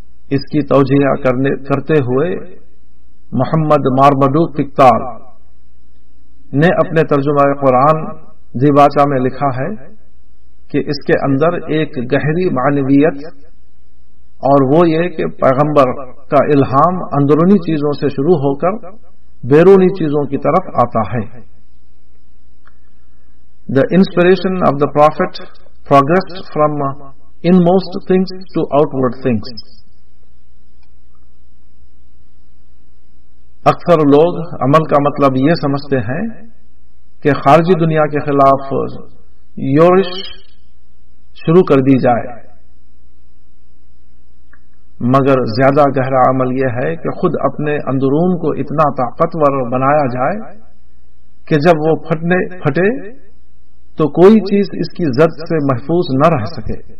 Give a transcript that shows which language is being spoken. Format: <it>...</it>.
<ur>اس کی توجیہ کرتے ہوئے محمد مارمڈوک پکتال نے اپنے ترجمہ قرآن دیباچہ میں لکھا ہے کہ اس کے اندر ایک گہری معنویت، اور وہ یہ کہ پیغمبر کا الہام اندرونی چیزوں سے شروع ہو کر بیرونی چیزوں کی طرف آتا ہے.</ur> <en>The inspiration of the Prophet progressed from inmost things to outward things.</en> <ur>اکثر لوگ عمل کا مطلب یہ سمجھتے ہیں کہ خارجی دنیا کے خلاف یورش شروع کر دی جائے، مگر زیادہ گہرا عمل یہ ہے کہ خود اپنے اندرون کو اتنا طاقتور بنایا جائے کہ جب وہ پھٹے تو کوئی چیز اس کی زد سے محفوظ نہ رہ سکے.</ur>